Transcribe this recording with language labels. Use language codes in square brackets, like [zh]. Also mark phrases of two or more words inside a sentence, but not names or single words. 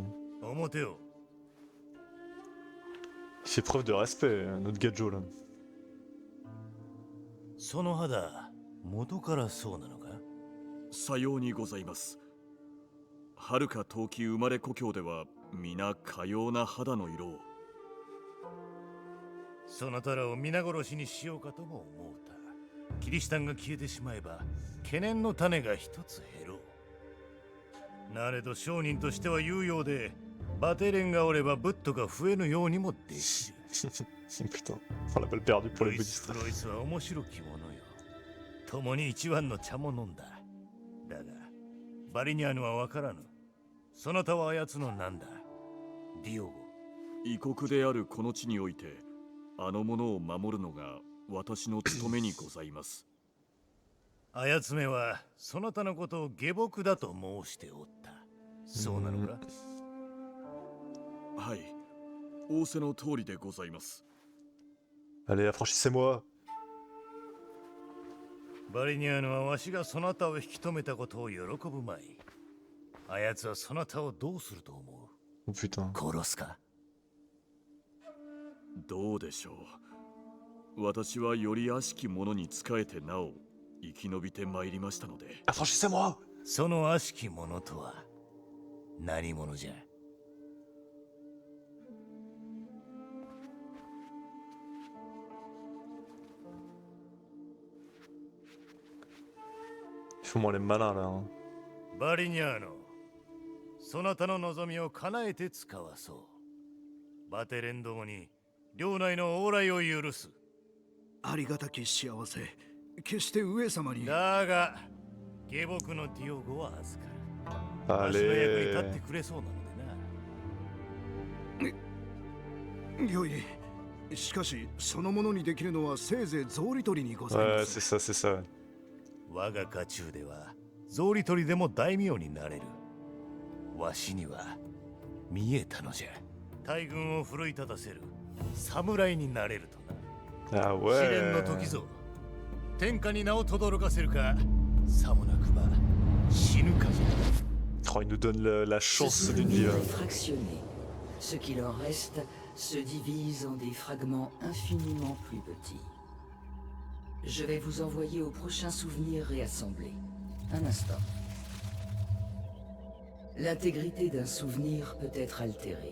[ja] 表を。 [fr] fait preuve de respect, notre Gadjo là. [ja] その肌、元からそうなのか。さようにございます。遥か遠き生まれ故郷では皆かような肌の色を。そなたらを皆殺しにしようかとも思うた。キリシタンが消えてしまえば懸念の種が一つ減ろう。なれど商人としては有用で、バテレンがおればブッドが増えぬようにもできる。 [fr] Putain, on l'a balle perdue pour [ja] ロ [fr] les [ja] イス [fr] bouddhistes. [ja] とロイスは面白きものよ。共に一碗の茶も飲んだ。だが、バリニャーヌは分からぬ。そなたはあやつのなんだ。ディオゴ。異国であるこの地において、あの者を守るのが私の務めにございます。あやつめはそなたのことを下僕だと申しておった。そうなのか。はい。仰せの通りでございます。 [fr] Allez, affranchissez-moi. [ja] バリニャーヌはわしがそなたを引き止めたことを喜ぶまい。あやつはそなたをどうすると思 [fr] Oh putain. [ja] う。殺すか。どうでしょう。私はより悪しき者に仕えてなお生き延びてまいりましたので。 [fr] Affranchissez-moi. [ja] その悪しき者とは何者じゃ。 [fr] Ils font moins les malins là. Hein. [ja] バリニャーノ、そなたの望みを叶えて使わそう。バテレンどもに領内の往来を許す。ありがたき幸せ、決して上様に。だが、下僕のディオゴは預かる。わしの役に立 [fr] Allez. [ja] ってくれそうなのでな。よい。しかし、そのものにできるのはせいぜい草履取りにござい [fr] Ouais, [ja] ま [fr] c'est [ja] す。 [fr] ça, c'est ça. [ja] 我が家中では草履取りでも大名になれる。わしには見えたのじゃ。大軍を奮い立たせる侍になれるとな。 [fr] Ah [ja] 試練の [fr] ouais. [ja] 時ぞ。天下に名を轟かせるか、さもなくば死ぬかじゃ。 [fr] Oh, il nous donne la Ce chance d'une vie. souvenir est fractionné. Ce qu'il en reste se divise en des fragments infiniment plus petits. Je vais vous envoyer au prochain souvenir réassemblé. Un instant. L'intégrité d'un souvenir peut être altérée.